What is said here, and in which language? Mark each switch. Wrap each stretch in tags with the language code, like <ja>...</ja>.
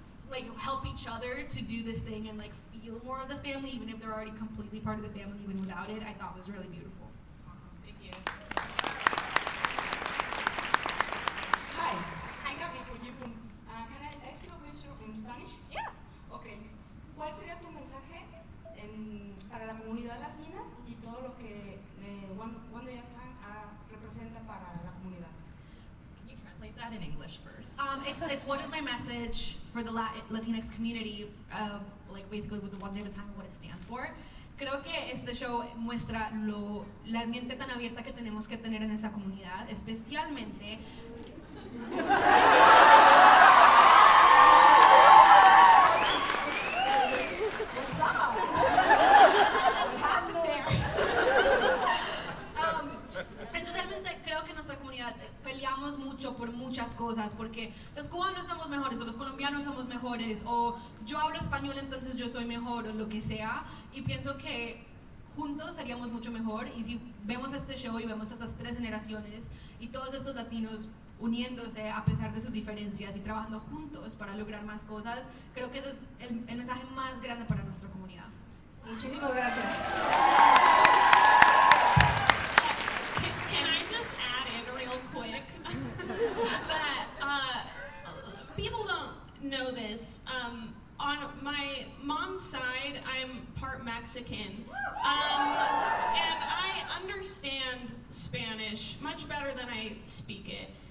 <en>Like, help each other to do this thing and like feel more of the family, even if they're already completely part of the family, even without it, I thought was really beautiful. Awesome. Thank you. Hi, I'm Gaby. Can I ask you a question in Spanish? Yeah. Okay.</en> <es>¿Cuál sería tu mensaje para la comunidad latina y todo lo que One Day at a Time representa para la comunidad?</es> <en>Can you translate that in English first? It's what is my message for the Latinx community, like basically with the One Day at a Time and what it stands for.</en> <es>Creo que este show muestra la mente tan abierta que tenemos que tener en esta comunidad, especialmente.</es> <en>What's up? What happened there?</en> <es>Especialmente creo que en nuestra comunidad peleamos mucho por muchas cosas, porque los cubanos somos mejores, o los colombianos somos mejores, o yo hablo español entonces yo soy mejor, o lo que sea, y pienso que juntos seríamos mucho mejor. Y si vemos este show y vemos estas 3 generaciones y todos estos latinos uniéndose a pesar de sus diferencias y trabajando juntos para lograr más cosas, creo que ese es el mensaje más grande para nuestra comunidad. Muchísimas gracias.</es> <en>Can I just add in real quick that people don't know this. On my mom's side, I'm part Mexican, and I understand Spanish much better than I speak it.</en>